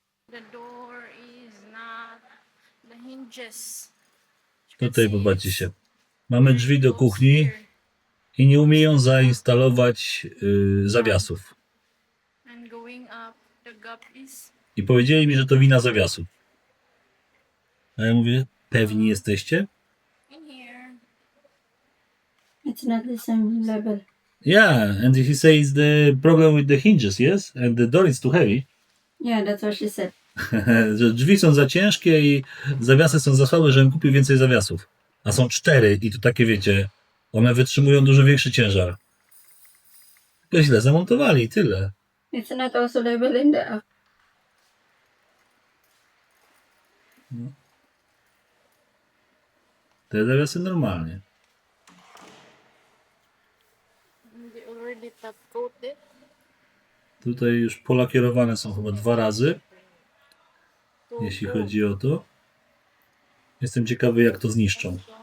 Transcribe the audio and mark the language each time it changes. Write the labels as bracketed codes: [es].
[en] The door is not the hinges. [pl] Tutaj popatrzcie się. Mamy drzwi do kuchni i nie umieją zainstalować zawiasów. [en] And going up, the gap is [pl] I powiedzieli mi, że to wina zawiasów. A ja mówię, pewni jesteście? [en] in here. It's not the same level. Yeah, and he says the problem with the hinges, yes? And the door is too heavy. Yeah, that's what she said. [pl] Że drzwi są za ciężkie i zawiasy są za słabe, żebym kupił więcej zawiasów. A są 4 i to takie, wiecie, one wytrzymują dużo większy ciężar. Tylko źle zamontowali i tyle. [en] It's not also level in the up. [pl] Te zawiasy normalnie. [en] They already top coated. [pl] Tutaj już polakierowane są chyba 2 razy, jeśli chodzi o to. Jestem ciekawy, jak to zniszczą.